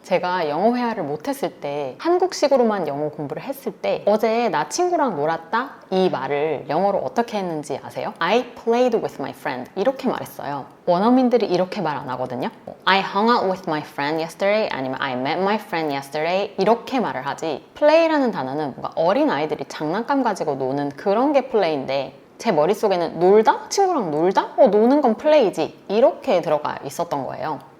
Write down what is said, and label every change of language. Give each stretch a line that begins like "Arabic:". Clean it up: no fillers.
Korean: 제가 영어 회화를 못했을 때 한국식으로만 영어 공부를 했을 때 어제 나 친구랑 놀았다 이 말을 영어로 어떻게 했는지 아세요?
English: I played with my friend
Korean: 이렇게 말했어요. 원어민들이 이렇게 말 안 하거든요.
English: I hung out with my friend yesterday
Korean: 아니면
English: I met my friend yesterday
Korean: 이렇게 말을 하지 play라는 단어는 뭔가 어린 아이들이 장난감 가지고 노는 그런 게 play인데 제 머릿속에는 놀다? 친구랑 놀다? 노는 건 플레이지 이렇게 들어가 있었던 거예요.